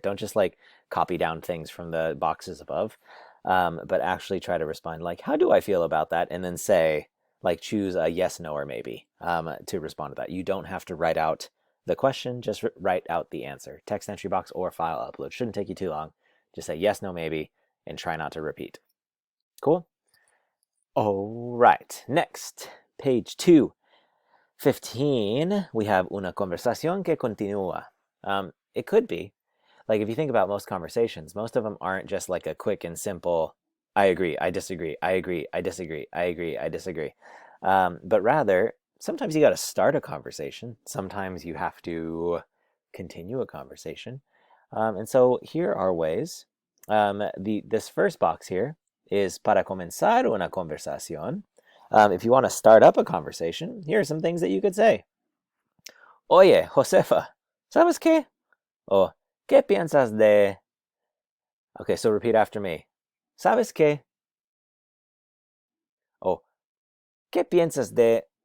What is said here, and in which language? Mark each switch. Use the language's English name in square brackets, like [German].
[English] Don't just like copy down things from the boxes above, but actually try to respond like, how do I feel about that? And then say, like, choose a yes, no, or maybe to respond to that. You don't have to write out the question, just write out the answer. Text entry box or file upload. Shouldn't take you too long. Just say yes, no, maybe, and try not to repeat. Cool? All right. Next, page 215, we have [Spanish] una conversación que continúa. [English] It could be, like if you think about most conversations, most of them aren't just like a quick and simple, I agree, I disagree, I agree, I disagree, I agree, I disagree. But rather, sometimes you got to start a conversation. Sometimes you have to continue a conversation. And so here are ways. This first box here is [Spanish] para comenzar una conversación. [English] If you want to start up a conversation, here are some things that you could say. [Spanish] Oye, Josefa, ¿sabes qué? O, ¿qué piensas de? [English] Okay, so repeat after me. [Spanish] ¿Sabes qué? O, ¿qué piensas de?